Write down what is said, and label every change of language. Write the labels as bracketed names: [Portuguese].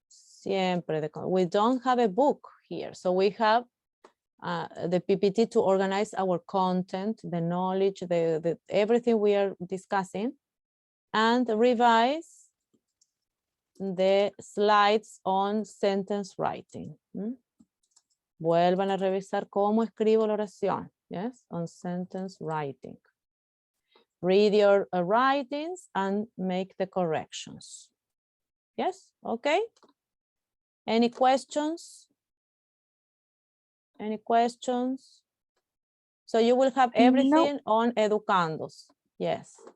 [English] Siempre we don't have a book here, so we have the PPT to organize our content, the knowledge, the everything we are discussing, and revise the slides on sentence writing. [Spanish] Vuelvan a revisar cómo escribo la oración. [English] Yes, on sentence writing. Read your writings and make the corrections. Yes, okay. Any questions? Any questions? So you will have everything on Educandos. Yes.